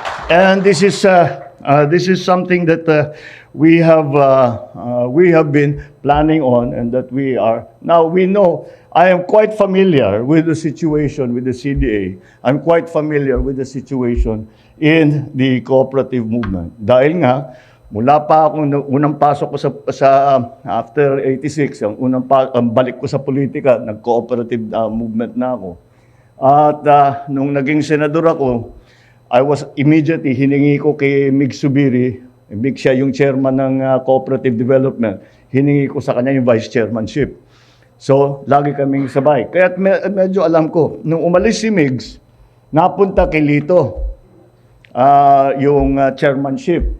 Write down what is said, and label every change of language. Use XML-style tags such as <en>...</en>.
<en>And this is something that we have been planning on, and that we know. I am quite familiar with the situation with the CDA. I'm quite familiar with the situation in the cooperative movement.</en> <tl>Dahil nga, mula pa ako unang pasok ko sa after 86, ang balik ko sa politika, nag-cooperative movement na ako. At nung naging senador ako,</tl> <en>I was immediately</en> <tl>hiningi ko kay Mig Subiri. Mig siya yung chairman ng cooperative development. Hiningi ko sa kanya yung vice chairmanship. So, lagi kaming sabay. Kaya medyo alam ko, nung umalis si Migs, napunta kay Lito yung chairmanship.</tl>